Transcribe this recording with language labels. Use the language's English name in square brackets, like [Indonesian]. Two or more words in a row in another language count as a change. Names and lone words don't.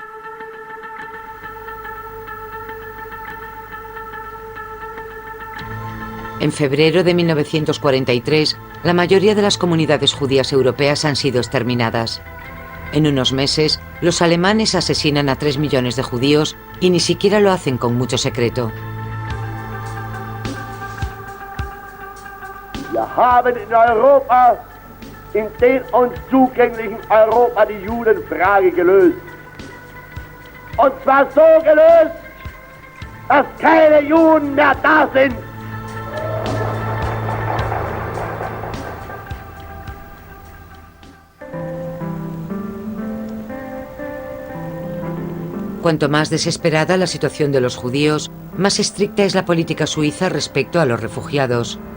[Spanish] En febrero de 1943, la mayoría de las comunidades judías europeas han sido exterminadas. En unos meses, los alemanes asesinan a 3 millones de judíos y ni siquiera lo hacen con mucho secreto. [German] Wir haben in Europa, in dem uns zugänglichen Europa, die Judenfrage gelöst. Und zwar so gelöst, dass keine Juden mehr da sind. [Spanish] Cuanto más desesperada la situación de los judíos, más estricta es la política suiza respecto a los refugiados.